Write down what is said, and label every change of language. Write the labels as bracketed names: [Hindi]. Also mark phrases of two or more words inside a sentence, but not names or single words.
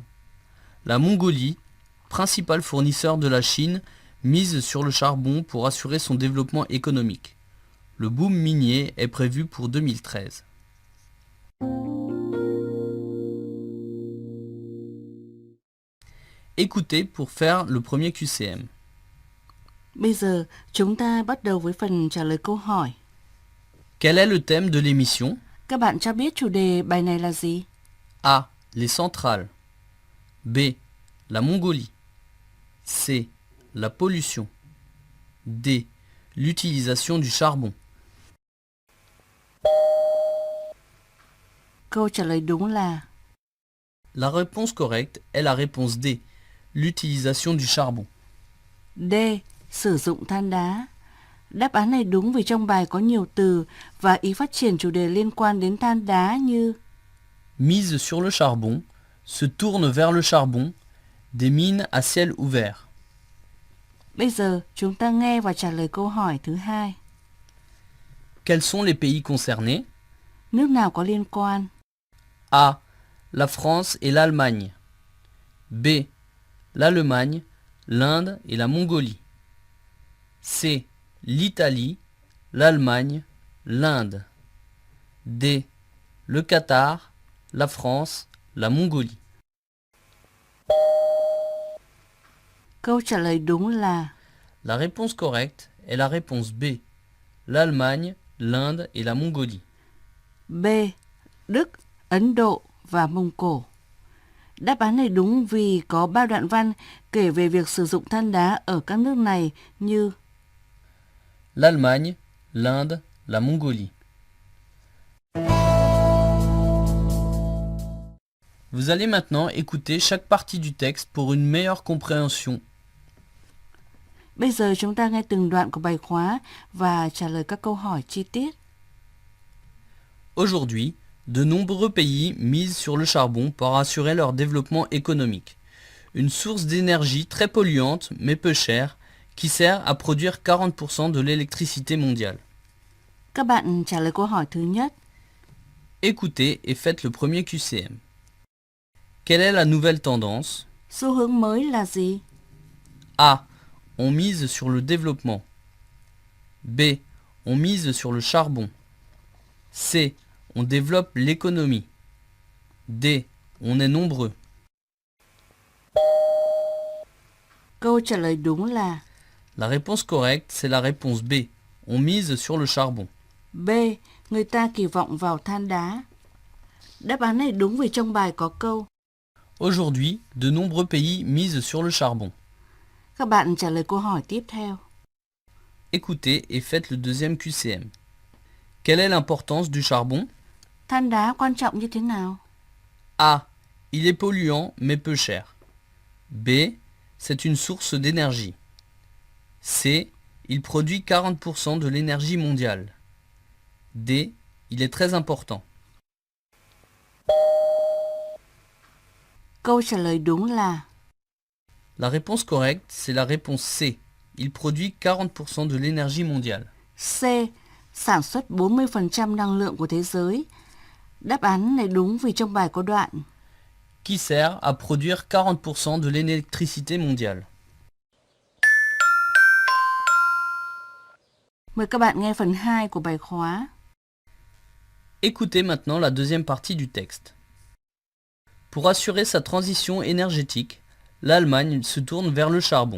[French] La Mongolie, principal fournisseur de la Chine, mise sur le charbon pour assurer son développement économique. Le boom minier est prévu pour 2013. Écoutez pour faire le premier QCM. [Vietnamese] Bây giờ chúng ta bắt đầu với phần trả lời câu hỏi. [French] Quel est le thème de l'émission? [Vietnamese] Các bạn cho biết chủ đề bài này là gì? [French] A. Les centrales. B. La Mongolie. C. La pollution. D. L'utilisation du charbon. [Vietnamese] Câu trả lời đúng là [French] La réponse correcte est la réponse D. L'utilisation du charbon. [Vietnamese] D. Sử dụng than đá. Đáp án này đúng vì trong bài có nhiều từ và ý phát triển chủ đề liên quan đến than đá như [French] Mise sur le charbon, se tourne vers le charbon, des mines à ciel ouvert. [Vietnamese] Bây giờ chúng ta nghe và trả lời câu hỏi thứ hai. [French] Quels sont les pays concernés? [Vietnamese] Nước nào có liên quan? [French] A. La France et l'Allemagne. B. L'Allemagne, l'Inde et la Mongolie. C. L'Italie, l'Allemagne, l'Inde. D. Le Qatar, la France, la Mongolie. [Vietnamese] Câu trả lời đúng là [French] La réponse correcte est la réponse B. L'Allemagne, l'Inde et la Mongolie. [Vietnamese] B. Đức, Ấn Độ và Mông Cổ. Đáp án này đúng vì có 3 đoạn văn kể về việc sử dụng than đá ở các nước này như [French] L'Allemagne, l'Inde, la Mongolie. Vous allez maintenant écouter chaque partie du texte pour une meilleure compréhension. [Vietnamese] Bây giờ chúng ta nghe từng đoạn của bài khóa và trả lời các câu hỏi chi tiết. [French] Aujourd'hui, de nombreux pays misent sur le charbon pour assurer leur développement économique. Une source d'énergie très polluante mais peu chère qui sert à produire 40% de l'électricité mondiale. [Vietnamese] Các bạn trả lời câu hỏi thứ nhất. [French] Écoutez et faites le premier QCM. Quelle est la nouvelle tendance? [Vietnamese] Xu hướng mới là gì? [French] A. On mise sur le développement. B. On mise sur le charbon. C. On développe l'économie. D. On est nombreux. [Vietnamese] Câu trả lời đúng là [French] La réponse correcte, c'est la réponse B. On mise sur le charbon. B. [Vietnamese] Người ta kỳ vọng vào than đá. Đáp án này đúng vì trong bài có câu. [French] Aujourd'hui, de nombreux pays misent sur le charbon. [Vietnamese] Các bạn trả lời câu hỏi tiếp theo. [French] Écoutez et faites le deuxième QCM. Quelle est l'importance du charbon? [Vietnamese] Than đá quan trọng như thế nào? [French] A. Il est polluant mais peu cher. B. C'est une source d'énergie. C. Il produit 40% de l'énergie mondiale. D. Il est très important. [Vietnamese] Câu trả lời đúng là [French] La réponse correcte, c'est la réponse C. Il produit 40% de l'énergie mondiale. C. [Vietnamese] Sản xuất 40% năng lượng của thế giới. Đáp án này đúng vì trong bài có đoạn. [French] Qui sert à produire 40% de l'électricité mondiale. [Vietnamese] Mời các bạn nghe phần 2 của bài khóa. [French] Écoutez maintenant la deuxième partie du texte. Pour assurer sa transition énergétique, l'Allemagne se tourne vers le charbon.